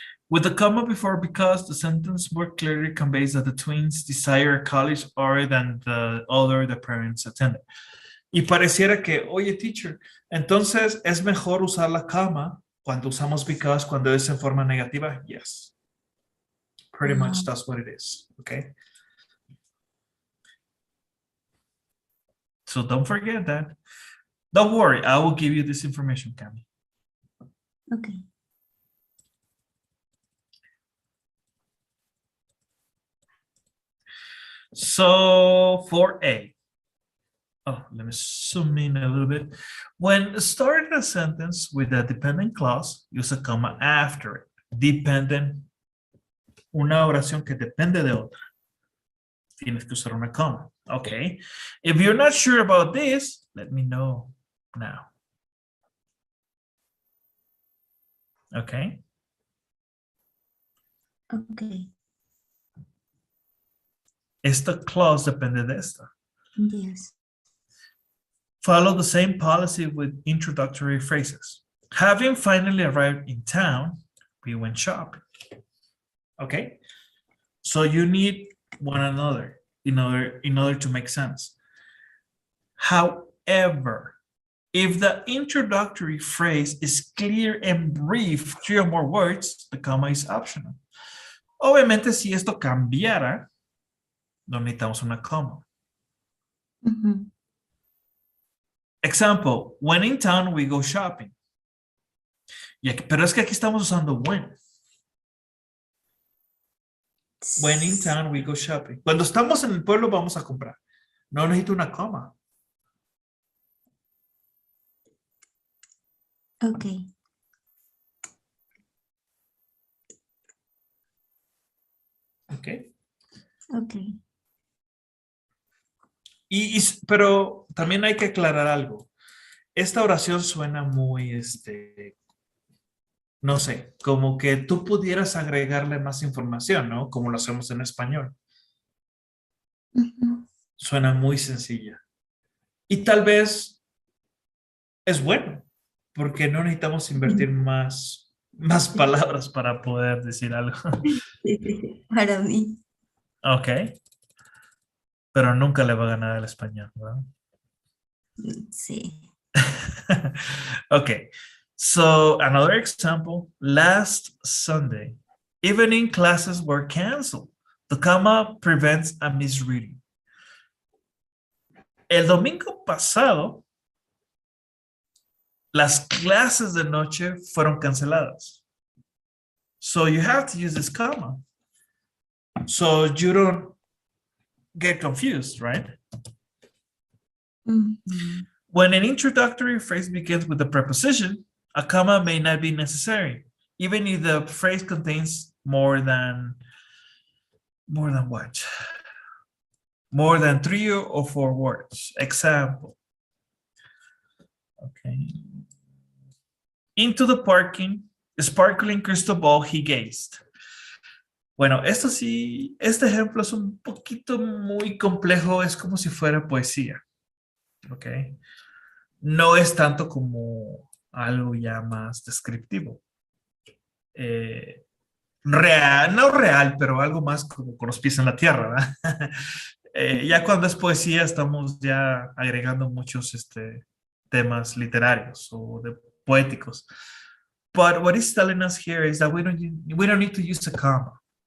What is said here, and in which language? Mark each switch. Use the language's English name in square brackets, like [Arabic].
[English] With the comma before because, the sentence more clearly conveys that the twins desire a college other than the other the parents attended. [Spanish] Y pareciera que, oye, teacher, entonces es mejor usar la comma cuando usamos because cuando es en forma negativa. [English] Yes. Pretty much that's what it is. Okay. So don't forget that. Don't worry, I will give you this information, Cami. Okay. So for A, let me zoom in a little bit. When starting a sentence with a dependent clause, use a comma after it. [Spanish] Dependent, una oración que depende de otra. Tienes que usar una comma. Okay. [English] If you're not sure about this, let me know now. Okay. Okay. [Spanish] Esta clause depende de esta. [English] Yes. Follow the same policy with introductory phrases. Having finally arrived in town, we went shopping. Okay? So you need one another in order to make sense. However, if the introductory phrase is clear and brief, 3 or more words, the comma is optional. [Spanish] Obviamente, si esto cambiara, no necesitamos una coma. [English] Example, when in town we go shopping. [Spanish] Pero es que aquí estamos usando when. [English] When in town we go shopping. [Spanish] Cuando estamos en el pueblo vamos a comprar. No necesito una coma. [English] Okay. Okay. Okay. [Spanish] Pero también hay que aclarar algo. Esta oración suena muy, no sé, como que tú pudieras agregarle más información, ¿no? Como lo hacemos en español. Suena muy sencilla. Y tal vez es bueno, porque no necesitamos invertir más palabras para poder decir algo. Para mí. Ok. Pero nunca le va a ganar al español, ¿verdad? Sí. [English] Okay. So another example, last Sunday, evening classes were canceled. The comma prevents a misreading. [Spanish] El domingo pasado, las clases de noche fueron canceladas. [English] So you have to use this comma. So you don't get confused, right? When an introductory phrase begins with a preposition, a comma may not be necessary, even if the phrase contains more than what? More than 3 or 4 words. Example. Okay. Into the parking, sparkling crystal ball he gazed. [Spanish] Bueno, esto sí, este ejemplo es un poquito muy complejo, es como si fuera poesía, ¿ok? No es tanto como algo ya más descriptivo. Eh, real, no real, pero algo más como con los pies en la tierra, ¿verdad? Ya cuando es poesía estamos ya agregando muchos temas literarios o poéticos. [English] But what it's telling us here is that we don't need to use a comma.